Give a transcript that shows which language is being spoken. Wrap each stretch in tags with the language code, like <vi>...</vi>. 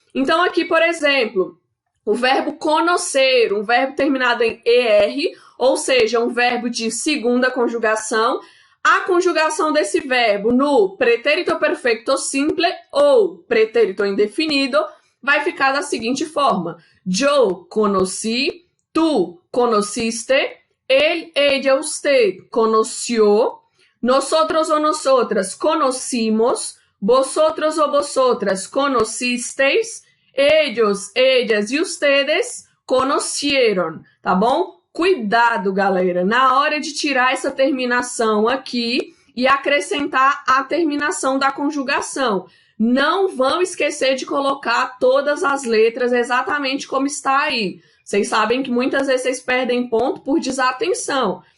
<pt>Então, aqui, por exemplo, o verbo conhecer, um verbo terminado em ER, ou seja, um verbo de segunda conjugação. A conjugação desse verbo no pretérito perfecto simple ou pretérito indefinido vai ficar da seguinte forma.</pt> <es>Yo conocí, tú conociste, él, ella, usted conoció, nosotros o nosotras conocimos, vosotros o vosotras conocisteis, ellos, ellas e ustedes conocieron,</es> <pt>tá bom? Cuidado, galera, na hora de tirar essa terminação aqui e acrescentar a terminação da conjugação. Não vão esquecer de colocar todas as letras exatamente como está aí. Vocês sabem que muitas vezes vocês perdem ponto por desatenção.</pt>